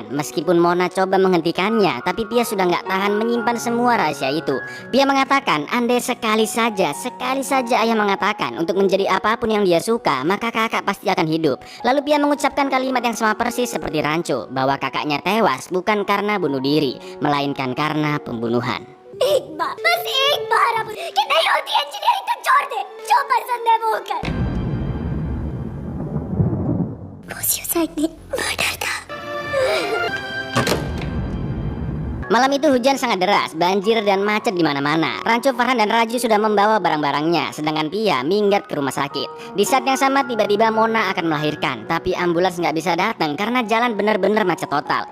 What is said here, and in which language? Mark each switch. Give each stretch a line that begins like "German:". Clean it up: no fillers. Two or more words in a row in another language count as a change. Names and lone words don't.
Indonesian: Meskipun Mona coba menghentikannya, tapi Pia sudah nggak tahan menyimpan semua rahasia itu. Pia mengatakan andai sekali saja ayah mengatakan untuk menjadi apapun yang dia suka, maka kakak pasti akan hidup. Lalu Pia mengucapkan kalimat yang sama persis seperti Rancho, bahwa kakaknya tewas bukan karena bunuh diri, melainkan karena pembunuhan.
Hindi: एक बार बस एक बार अब कि नहीं होती इंजीनियरिंग तो छोड़ दे, जो पसंद है वो कर। वो सुसाइड नहीं, मर्डर था।
Indonesian: Malam itu hujan sangat deras, banjir dan macet di mana-mana. Rancho, Farhan dan Raju sudah membawa barang-barangnya, sedangkan Pia minggat ke rumah sakit. Di saat yang sama tiba-tiba Mona akan melahirkan, tapi ambulans nggak bisa datang karena jalan benar-benar macet total.